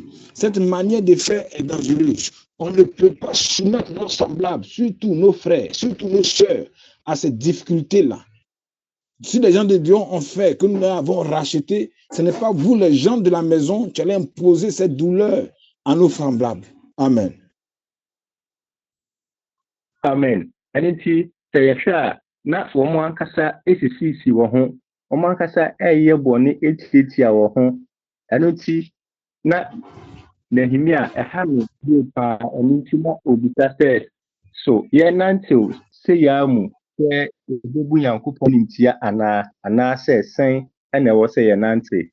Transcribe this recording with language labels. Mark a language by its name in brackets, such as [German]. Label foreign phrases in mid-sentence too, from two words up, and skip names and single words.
[French] Cette manière de faire est dangereuse. On ne peut pas soumettre nos semblables, surtout nos frères, surtout nos sœurs, à ces difficultés-là. Si les gens de Dieu ont fait, que nous avons racheté, ce n'est pas vous, les gens de la maison, qui allez imposer cette douleur à nos semblables. Amen. Amen. Ainsi, c'est ça. [Akan] Na wɔn ankasa esisi wɔn ho, wɔn ankasa ɛyɛ bɔne etiatia wɔn ho. Ɛno nti na Nehemia ɛha no yie paa. Ɛno nti na obisa sɛ so yɛnantew sɛ yɛamu sɛ ebebu Nyankopɔn nimtia anaasɛ sɛn ɛna ɛwɔ sɛ yɛnante.